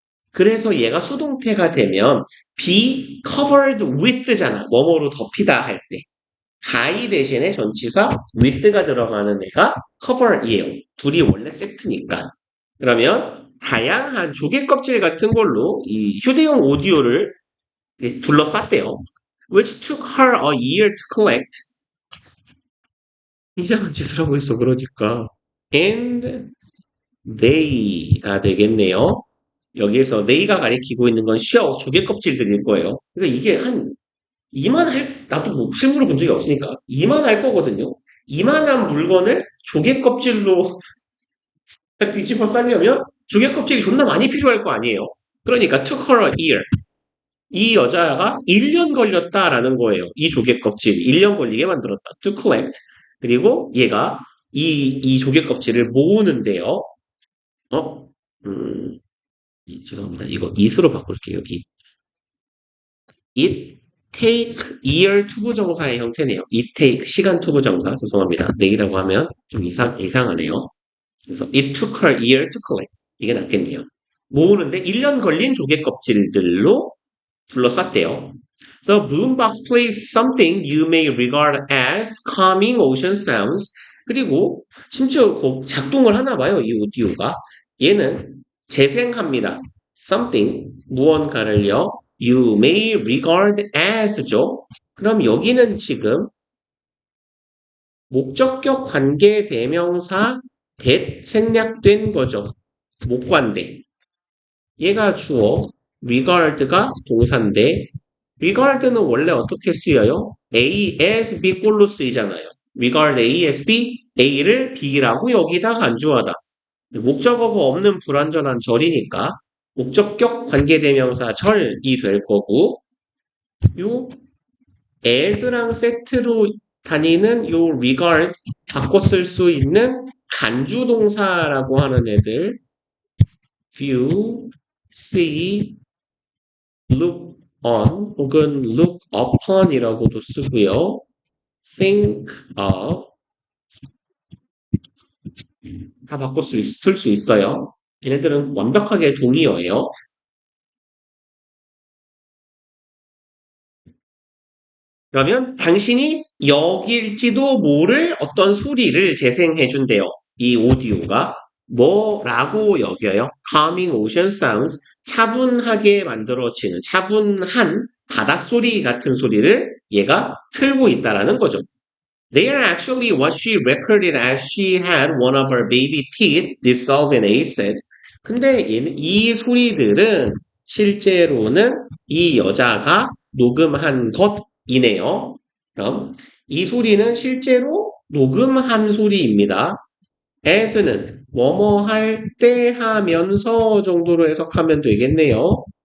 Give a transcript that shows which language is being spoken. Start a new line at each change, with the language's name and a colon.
Korean: 그래서 얘가 수동태가 되면
English: be covered with
Korean: 잖아. 뭐뭐로 덮이다 할 때. by 대신에 전치사 with가 들어가는 애가 cover이에요. 둘이 원래 세트니까. 그러면 다양한 조개 껍질 같은 걸로 이 휴대용 오디오를 둘러쌌대요.
English: Which took her a year to collect.
Korean: 이상한 짓을 하고 있어, 그러니까.
English: And they
Korean: 가 되겠네요. 여기에서 they가 가리키고 있는 건 shells, 조개 껍질들일 거예요. 그러니까 이게 한 이만할, 나도 뭐 실물을 본 적이 없으니까 이만할 거거든요. 이만한 물건을 조개 껍질로 뒤집어 싸려면 조개 껍질이 존나 많이 필요할 거 아니에요.
English: 그러니까 took her a year.
Korean: 이 여자가 1년 걸렸다라는 거예요. 이 조개 껍질이 1년 걸리게 만들었다.
English: To collect.
Korean: 그리고 얘가 이 조개 껍질을 모으는데요. 어? 음, 죄송합니다. 이거 it으로 바꿀게요.
English: it take year
Korean: 투부정사의 형태네요.
English: it take
Korean: 시간 투부정사. 죄송합니다. 내일이라고 하면 좀 이상하네요.
English: 그래서 it took her year to collect.
Korean: 이게 낫겠네요. 모으는데 1년 걸린 조개 껍질들로 둘러쌌대요.
English: The boombox plays something you may regard as calming ocean sounds.
Korean: 그리고 심지어 작동을 하나 봐요, 이 오디오가. 얘는 재생합니다. something, 무언가를요.
English: You may regard as죠.
Korean: 그럼 여기는 지금 목적격 관계 대명사 that 생략된 거죠. 목관대. 얘가 주어, regard가 동사인데 regard는 원래 어떻게 쓰여요? A as B 꼴로 쓰이잖아요.
English: regard A as B,
Korean: A를 B라고 여기다 간주하다. 목적어가 없는 불완전한 절이니까 목적격 관계대명사 절이 될 거고 요 as랑 세트로 다니는 요 regard 바꿔 쓸 수 있는 간주동사라고 하는 애들 view, see, look on 혹은 look upon이라고도 쓰고요. think of 다 바꿔 쓸 수 있어요. 얘네들은 완벽하게 동의어예요. 그러면 당신이 여길지도 모를 어떤 소리를 재생해 준대요. 이 오디오가 뭐라고 여겨요?
English: Calming ocean sounds
Korean: 차분하게 만들어지는 차분한 바닷소리 같은 소리를 얘가 틀고 있다라는 거죠.
English: They are actually what she recorded as she had one of her baby teeth dissolved in acid.
Korean: 근데 이 소리들은 실제로는 이 여자가 녹음한 것이네요. 그럼 이 소리는 실제로 녹음한 소리입니다. as는 뭐뭐 할 때 하면서 정도로 해석하면 되겠네요.